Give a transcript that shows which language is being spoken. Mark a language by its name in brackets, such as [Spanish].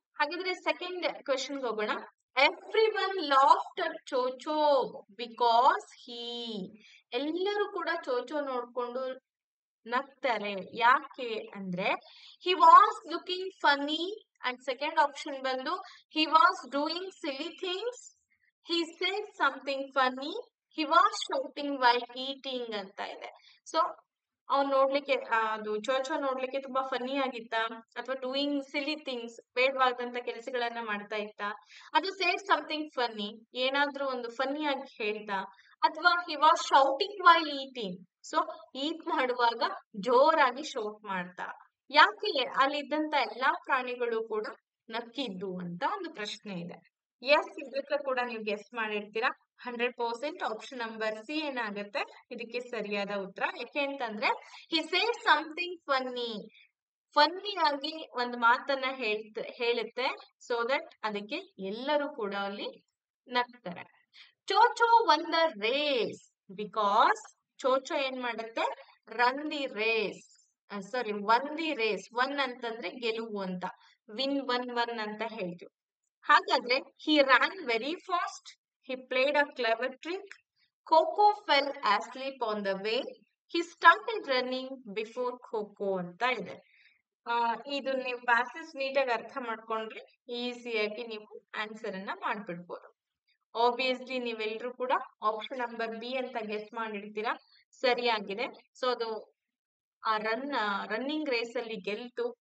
[Kannada] ಹಾಗಾದ್ರೆ second question ಹೋಗೋಣ. [English] Everyone laughed at Chocho because he. [Kannada] ಎಲ್ಲರೂ ಕೂಡ ಚೋಚೋ ನೋಡ್ಕೊಂಡು ನಗ್ತಾರೆ. ಯಾಕೆ ಅಂದ್ರೆ [English] He was looking funny. And second option ಬಂದು he was doing silly things. He said something funny. He was shouting while eating [Kannada] ಅಂತ ಇದೆ. ಸೊ ಅವ್ನು ನೋಡ್ಲಿಕ್ಕೆ ಅದು ಚೋಚೋ ನೋಡ್ಲಿಕ್ಕೆ ತುಂಬಾ ಫನ್ನಿ ಆಗಿತ್ತಾ, ಅಥವಾ ಡೂಯಿಂಗ್ ಸಿಲಿ ಥಿಂಗ್ಸ್ ಬೇಡವಾದಂತ ಕೆಲಸಗಳನ್ನ ಮಾಡ್ತಾ ಇತ್ತಾ, ಅದು ಸೇಡ್ ಸಮಥಿಂಗ್ ಫನ್ನಿ ಏನಾದ್ರೂ ಒಂದು ಫನ್ನಿ ಆಗಿ ಹೇಳ್ತಾ, ಅಥವಾ [English] He was shouting while eating. [Kannada] So ಈಟ್ ಮಾಡುವಾಗ ಜೋರಾಗಿ ಶೌಟ್ ಮಾಡ್ತಾ. ಯಾಕೆ ಅಲ್ಲಿದ್ದಂತ ಎಲ್ಲಾ ಪ್ರಾಣಿಗಳು ಕೂಡ ನಕ್ಕಿದ್ದು ಅಂತ ಒಂದು ಪ್ರಶ್ನೆ ಇದೆ. ಎಸ್, ಇದಕ್ಕೆ ಕೂಡ ನೀವು ಗೆಸ್ ಮಾಡಿರ್ತೀರಾ 100%. ಆಪ್ಷನ್ ನಂಬರ್ ಸಿ ಏನಾಗುತ್ತೆ ಇದಕ್ಕೆ ಸರಿಯಾದ ಉತ್ತರ. ಯಾಕೆ ಅಂತಂದ್ರೆ [English] he said something funny [Kannada] ಆಗಿ ಒಂದು ಮಾತನ್ನ ಹೇಳುತ್ತೆ. ಸೊ ದಟ್ ಅದಕ್ಕೆ ಎಲ್ಲರೂ ಕೂಡ ಅಲ್ಲಿ ನಗ್ತಾರೆ. [English] Chocho won the race because Chocho [Kannada] ಏನ್ ಮಾಡುತ್ತೆ, [English] Run the race, won the race. [Kannada] One ಅಂತಂದ್ರೆ ಗೆಲುವು ಅಂತ, ವಿನ್ ಒನ್ ಅಂತ ಹೇಳ್ತೀವಿ. [English] ಹಾಗಾದ್ರೆ he ran very fast. He played a clever trick. Coco fell asleep on the way. He started running before Coco [Kannada] ಅಂತ ಇದೆ. ಇದು ನೀವು ಪ್ಯಾಸೇಜ್ ನೀಟಾಗಿ ಅರ್ಥ ಮಾಡ್ಕೊಂಡ್ರೆ ಈಸಿಯಾಗಿ ನೀವು ಆನ್ಸರ್ ಅನ್ನ ಮಾಡ್ಬಿಡ್ಬೋದು. ಆಬ್ವಿಯಸ್ಲಿ ನೀವೆಲ್ಲರೂ ಕೂಡ ಆಪ್ಷನ್ ನಂಬರ್ ಬಿ ಅಂತ ಗೆಸ್ ಮಾಡಿರ್ತೀರಾ. ಸರಿಯಾಗಿದೆ. ಸೊ ಅದು ಆ ರನ್ನಿಂಗ್ ರೇಸ್ ಅಲ್ಲಿ ಗೆಲ್ತು.